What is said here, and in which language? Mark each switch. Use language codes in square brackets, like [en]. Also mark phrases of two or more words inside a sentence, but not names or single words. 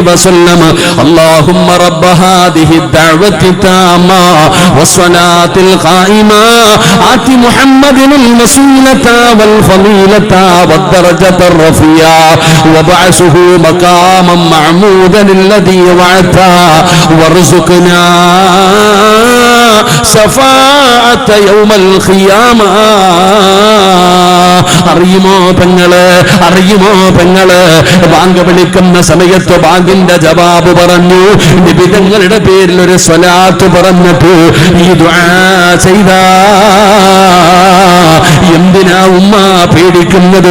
[ar] وسلم اللهم رب هذه الدعوة التامة والصلاة القائمة آت محمدا الوسيلة والفضيلة والدرجة الرفيعة وابعثه مقاما محمودا الذي وعدته وارزقنا شفاعة يوم القيامة. [ml] അറിയുമോ പെങ്ങള് ബാങ്ക് വിളിക്കുന്ന സമയത്ത് ബാങ്കിന്റെ ജവാബ് പറഞ്ഞു. നിബിതങ്ങളുടെ പേരിൽ ഒരു സ്വലാത്ത് പറഞ്ഞിട്ട് ഈ ദുആ ചെയ്താ എന്തിനാ ഉമ്മ പേടിക്കുന്നത്?